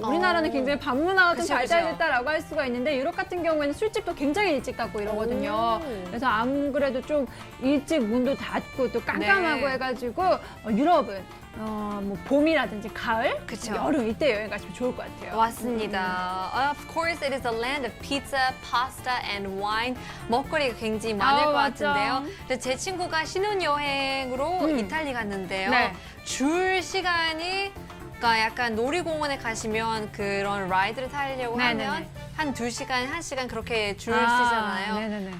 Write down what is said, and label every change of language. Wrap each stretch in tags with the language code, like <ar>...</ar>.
<ko>우리나라는 굉장히 밤 문화가 좀 그쵸, 발달됐다라고 할 수가 있는데 유럽 같은 경우에는 술집도 굉장히 일찍 닫고 이러거든요. 그래서 안 그래도 좀 일찍 문도 닫고 또 깜깜하고 네. 해가지고 유럽은 뭐 봄이라든지 가을, 그쵸. 여름 이때 여행 가시면 좋을 것 같아요. 맞습니다.</ko> <en>Of course, it is a land of pizza, pasta, and wine.</en> <ko>먹거리가 굉장히 많을 것 맞죠. 같은데요. 근데 제 친구가 신혼여행으로 이탈리 갔는데요. 네. 줄 시간이 그러니까 약간 놀이공원에 가시면 그런 라이드를 타려고 네네네. 하면 한 2시간, 1시간 그렇게 줄 쓰잖아요. 네네네.</ko>